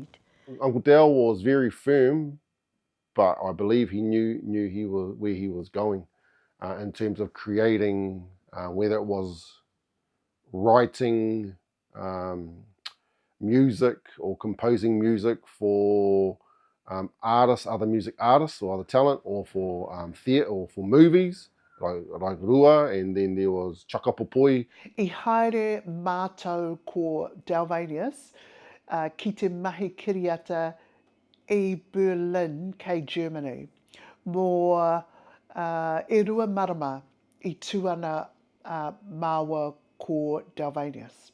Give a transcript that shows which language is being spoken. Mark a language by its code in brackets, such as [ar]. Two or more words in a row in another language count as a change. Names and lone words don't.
[en] Uncle Dal was very firm, but I believe he knew where he was going in terms of creating, whether it was writing music or composing music for artists, other music artists or other talent, or for theatre or for movies like [mi] Rua, [en] and then there was Chakapopoi. [mi] I haere mātou ko Dalvanius ki te mahi kiriata I Berlin kei Germany. Mō e rua marama I tuana māua ko Dalvanius.